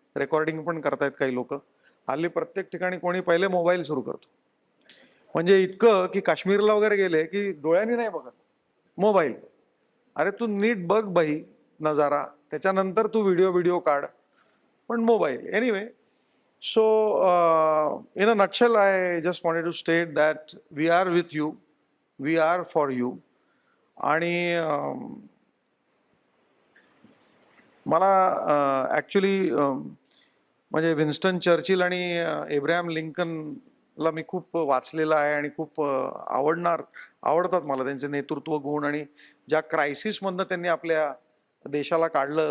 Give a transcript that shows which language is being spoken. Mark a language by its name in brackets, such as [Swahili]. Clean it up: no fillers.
[Marathi] Recording पण करतायत काही लोक. हल्ली प्रत्येक ठिकाणी कोणी पहिले मोबाईल सुरू करतो, म्हणजे इतकं की काश्मीरला वगैरे गेले की डोळ्यांनी नाही बघत, मोबाईल. अरे तू नीट बघ बाई नजारा, त्याच्यानंतर तू व्हिडिओ काढ, पण mobile. [English] Anyway, so in a nutshell I just wanted to state that we are with you, we are for you. [Marathi] आणि मला ॲक्च्युली म्हणजे विन्स्टन चर्चिल आणि एब्राहम लिंकनला मी खूप वाचलेलं आहे आणि खूप आवडतात मला त्यांचे नेतृत्व गुण आणि ज्या क्रायसिसमधनं त्यांनी आपल्या देशाला काढलं.